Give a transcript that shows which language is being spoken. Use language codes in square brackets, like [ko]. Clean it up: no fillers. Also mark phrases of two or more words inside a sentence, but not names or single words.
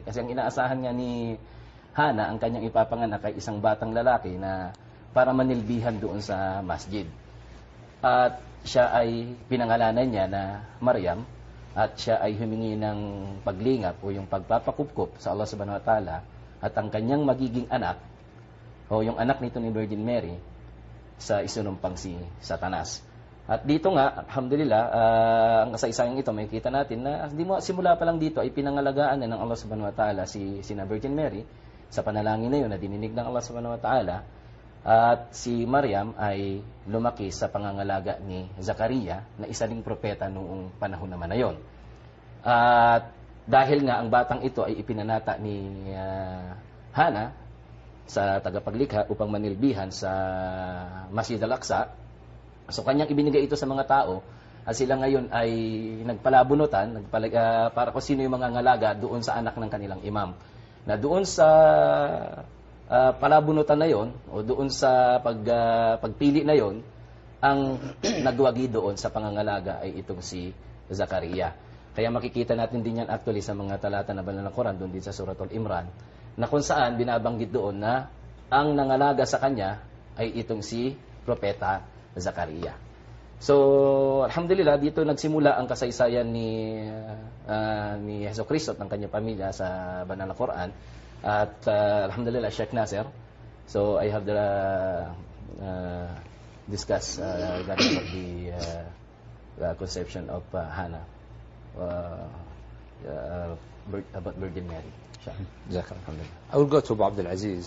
[tl] Kasi ang inaasahan nga ni Hana, ang kanyang ipapanganak ay isang batang lalaki na para manilbihan doon sa masjid. At siya ay pinangalanan niya na Maryam, at siya ay humingi ng paglingap o yung pagpapakupkup sa Allah [ar] سبحانه وتعالى, [tl] at ang kanyang magiging anak o yung anak nito ni Virgin Mary sa isinumpang si Satanas. At dito nga, alhamdulillah, ang kasaysayang ito, makikita natin na simula pa lang dito ay pinangalagaan na ng Allah [ar] سبحانه وتعالى [tl] sina Virgin Mary sa panalangin na yun na dininig ng Allah [ar] سبحانه وتعالى. [tl] At si Maryam ay lumaki sa pangangalaga ni Zakaria na isa ding propeta noong panahon naman na yon. At dahil nga ang batang ito ay ipinanata ni Hana sa tagapaglikha upang manilbihan sa Masjid al-Aqsa, so kanyang ibinigay ito sa mga tao at sila ngayon ay nagpalabunutan para kung sino yung mga ngalaga doon sa anak ng kanilang imam. Na doon sa palabunutan na yon o doon sa pagpili na yon, ang nagwagi doon sa pangangalaga ay itong si Zakaria. Kaya makikita natin din yan actually sa mga talata na banal ng Quran, doon din sa Suratul Imran, na kung saan binabanggit doon na ang nangalaga sa kanya ay itong si Propeta Zakaria. So, alhamdulillah, dito nagsimula ang kasaysayan ni Jesucristo at ng kanyang pamilya sa banal na Quran. [en] At alhamdulillah, Sheikh Nasser, so I have discussed regarding the conception of Hannah about Virgin Mary. I will go to Abu Abdul Aziz.